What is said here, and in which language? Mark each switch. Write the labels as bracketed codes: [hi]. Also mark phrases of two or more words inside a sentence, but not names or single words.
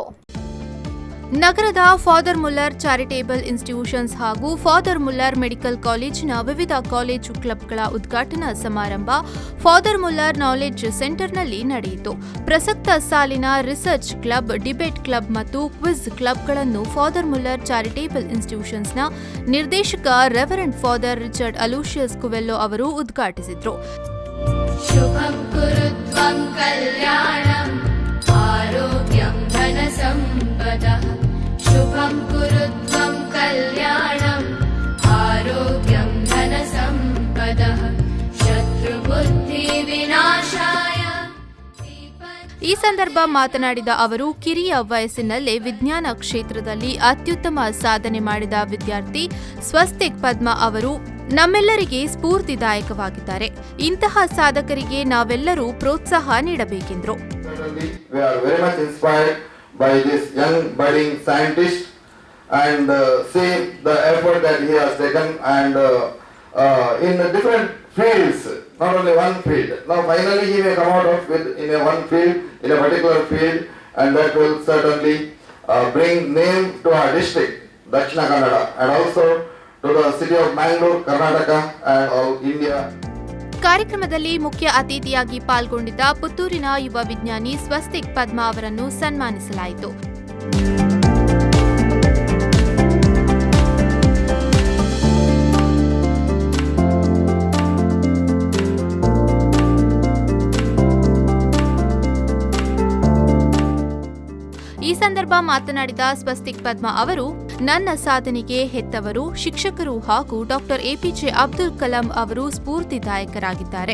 [kn] ನಗರದ ಫಾದರ್ ಮುಲ್ಲರ್ ಚಾರಿಟೇಬಲ್ ಇನ್ಸ್ಟಿಟ್ಯೂಷನ್ಸ್ ಹಾಗೂ ಫಾದರ್ ಮುಲ್ಲರ್ ಮೆಡಿಕಲ್ ಕಾಲೇಜಿನ ವಿವಿಧ [en] college clubs [kn] ಉದ್ಘಾಟನಾ ಸಮಾರಂಭ ಫಾದರ್ ಮುಲ್ಲರ್ ನಾಲೆಡ್ಜ್ ಸೆಂಟರ್ನಲ್ಲಿ ನಡೆಯಿತು. ಪ್ರಸಕ್ತ ಸಾಲಿನ [en] research club, debate club [kn] ಮತ್ತು [en] quiz clubs [kn] ಫಾದರ್ ಮುಲ್ಲರ್ ಚಾರಿಟೇಬಲ್ ಇನ್ಸ್ಟಿಟ್ಯೂಷನ್ಸ್ನ ನಿರ್ದೇಶಕ ರೆವರೆಂಡ್ ಫಾದರ್ ರಿಚರ್ಡ್ ಅಲೋಷಿಯಸ್ ಕುವೆಲ್ಲೋ ಅವರು ಉದ್ಘಾಟಿಸಿದರು. [sa] शुभं कुरु त्वं कल्याणम् आरोग्यं धनसम्पदः शत्रुबुद्धि विनाशाय. [kn] ಈ ಸಂದರ್ಭ ಮಾತನಾಡಿದ ಅವರು, ಕಿರಿಯ ವಯಸ್ಸಿನಲ್ಲೇ ವಿಜ್ಞಾನ ಕ್ಷೇತ್ರದಲ್ಲಿ ಅತ್ಯುತ್ತಮ ಸಾಧನೆ ಮಾಡಿದ ವಿದ್ಯಾರ್ಥಿ ಸ್ವಸ್ತಿಕ್ ಪದ್ಮ ಅವರು ನಮ್ಮೆಲ್ಲರಿಗೆ ಸ್ಫೂರ್ತಿದಾಯಕವಾಗಿದ್ದಾರೆ. ಇಂತಹ ಸಾಧಕರಿಗೆ ನಾವೆಲ್ಲರೂ ಪ್ರೋತ್ಸಾಹ ನೀಡಬೇಕೆಂದರು. [en] By this young budding scientist and see the effort that he has taken and in different fields, not only one field. Now finally he may come out of in a one field, in a particular field, and that will certainly bring name to our district, Dakshina Kannada, and also to the city of Mangalore, Karnataka and all India. [kn] ಕಾರ್ಯಕ್ರಮದಲ್ಲಿ ಮುಖ್ಯ ಅತಿಥಿಯಾಗಿ ಪಾಲ್ಗೊಂಡಿದ್ದ ಪುತ್ತೂರಿನ ಯುವ ವಿಜ್ಞಾನಿ ಸ್ವಸ್ತಿಕ್ ಪದ್ಮ ಅವರನ್ನು ಸನ್ಮಾನಿಸಲಾಯಿತು. ಈ ಸಂದರ್ಭ ಮಾತನಾಡಿದ ಸ್ವಸ್ತಿಕ್ ಪದ್ಮ ಅವರು, ನನ್ನ ಸಾಧನೆಗೆ ಹೆತ್ತವರು, ಶಿಕ್ಷಕರು ಹಾಗೂ ಡಾಕ್ಟರ್ ಎಪಿಜೆ ಅಬ್ದುಲ್ ಕಲಾಂ ಅವರು ಸ್ಫೂರ್ತಿದಾಯಕರಾಗಿದ್ದಾರೆ.